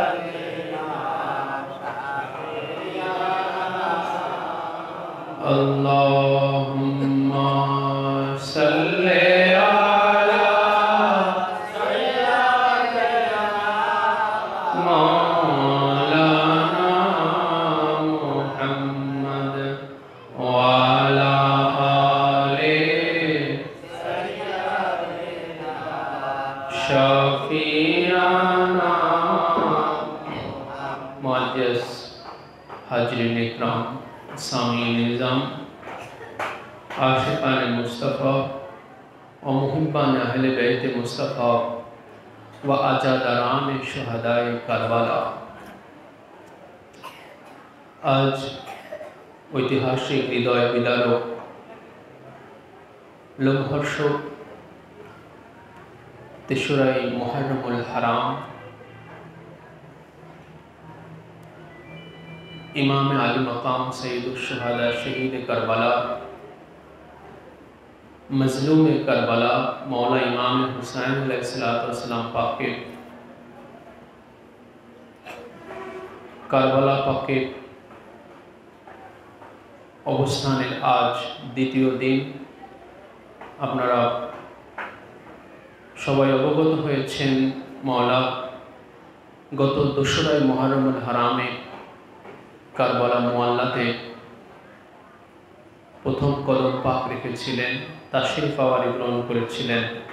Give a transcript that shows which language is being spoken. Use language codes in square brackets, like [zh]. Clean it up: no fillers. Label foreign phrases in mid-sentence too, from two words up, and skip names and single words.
[ar] اللهم صل على مولانا محمد وعلى آل شفيعنا. [ur] معزز حاضرین اکرام، سامعین نظام، عاشقان مصطفیٰ و محبان اہل بیت مصطفیٰ و عزاداران شہدائے کربلا، [bn] আজ ঐতিহাসিক হৃদয় বিদারক লোমহর্ষক তেসরাই মুহররমুল হারাম [ur] امام علی مقام سید الشہداء شہید کربلا مظلوم کربلا مولا امام حسین علیہ السلام [bn] পাকে কারবালা পাকে অবস্থানের আজ দ্বিতীয় দিন। আপনারা সবাই অবগত হয়েছেন মওলা গত 2রা মুহররমুল হারামে কারবালা মুআল্লাতে প্রথম কদম পাক রেখেছিলেন, তাশরিফ আওয়ারি গ্রহণ করেছিলেন।